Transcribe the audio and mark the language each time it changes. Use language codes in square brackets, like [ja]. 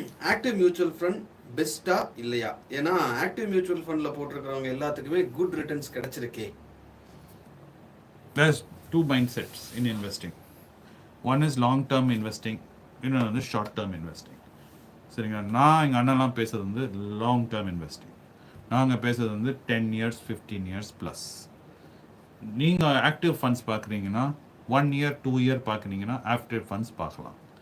[ta] Active mutual fund பெஸ்ட்டா இல்லையா? ஏன்னா ஆக்டிவ் மியூச்சுவல் ஃபண்டில் போட்டிருக்கிறவங்க எல்லாத்துக்குமே good returns கிடைச்சிருக்கே. [en] There's two mindsets in investing. One is long term investing, [ta] இன்னொன்று வந்து [en] Short term investing. [ta] சரிங்களா? நான் எங்கள் அண்ணன்லாம் பேசுகிறது வந்து லாங் டேர்ம் இன்வெஸ்டிங். நாங்கள் பேசுகிறது வந்து 10 years 15 years ப்ளஸ். நீங்கள் ஆக்டிவ் ஃபண்ட்ஸ் பார்க்குறீங்கன்னா 1 year 2 year பார்க்குறீங்கன்னா ஆக்டிவ் ஃபண்ட்ஸ் பார்க்கலாம்.